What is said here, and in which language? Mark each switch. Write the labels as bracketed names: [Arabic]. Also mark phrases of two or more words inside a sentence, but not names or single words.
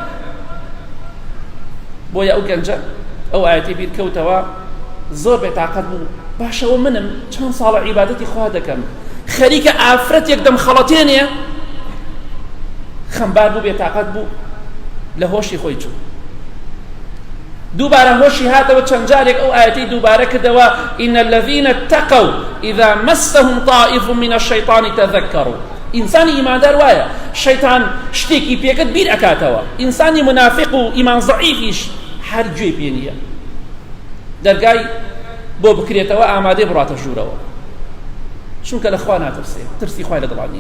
[Central Kurdish] بۆیە ئەو گەنجە ئەو ئاەتی بیرکەوتەوە، زۆر بێتاقەت بوو، باشەوە منم چەند ساڵە عیبادەتی خوا دەکەم، خەریکە ئافرەتێک دەمخەڵەتێنێ، خەمبار بوو، بێتاقەت بوو، لە هۆشی خۆی چوو. دووبارە هۆشی هاتەوە، چەند جارێک ئەو ئاەتەی دووبارە کردەوە [Arabic] ئین الذین اتقوا اذا مسهم طائف من الشیطان تذکروا. [Central Kurdish] ئینسانی ئیماندار وایە شەیتان شتێکی پێکرد بیر ئەکاتەوە، ئینسانی منافق و ئیمان ضعیفیش هەر گوێ پێ نییە، دەرگای بۆ بکرێتەوە ئامادەی بڕاتە ژوورەوە، چونکە لە خوا ناترسێ، ترسی خوای لە دڵان نییە.